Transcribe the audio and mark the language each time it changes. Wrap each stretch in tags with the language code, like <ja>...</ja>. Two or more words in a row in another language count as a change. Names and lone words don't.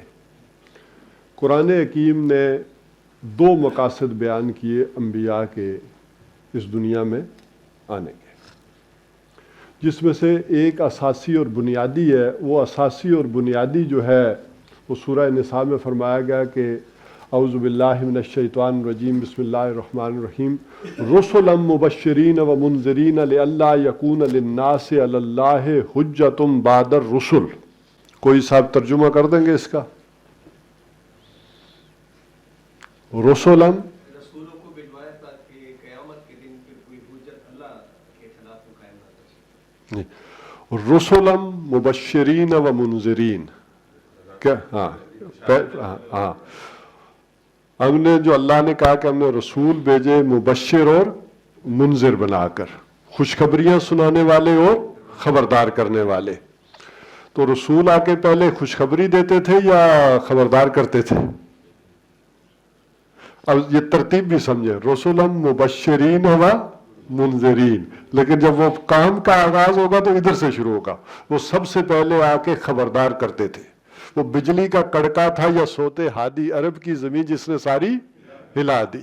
<ur>قرآن حکیم نے 2 مقاصد بیان کیے انبیا کے اس دنیا میں آنے کے، جس میں سے ایک اساسی اور بنیادی ہے. وہ اساسی اور بنیادی جو ہے وہ سورہ نساء میں فرمایا گیا کہ</ur> <ar>أعوذ بالله من الشيطان الرجيم بسم الله الرحمن الرحيم رسلا مبشرين ومنذرين لئلا يكون للناس على الله حجة بعد الرسل.</ar> <ur>کوئی صاحب ترجمہ کر دیں گے اس کا. रुसुलन رسولوں کو بھجوایا تاکہ قیامت کے دن پھر کوئی حجت اللہ کے خلاف قائم نہ کر سکے.</ur> <ar>رسلا مبشرين ومنذرين क्या?</ar> <ur>ہاں، ہم نے جو اللہ نے کہا کہ ہم نے رسول بھیجے مبشر اور منذر بنا کر، خوشخبریاں سنانے والے اور خبردار کرنے والے. تو رسول آ کے پہلے خوشخبری دیتے تھے یا خبردار کرتے تھے؟ اب یہ ترتیب بھی سمجھے،</ur> <ar>رسولم مبشرین و منذرین،</ar> <ur>لیکن جب وہ کام کا آغاز ہوگا تو ادھر سے شروع ہوگا. وہ سب سے پہلے آ کے خبردار کرتے تھے. وہ بجلی کا کڑکا تھا یا سوتے ہادی عرب کی زمین جس نے ساری ہلا دی.</ur>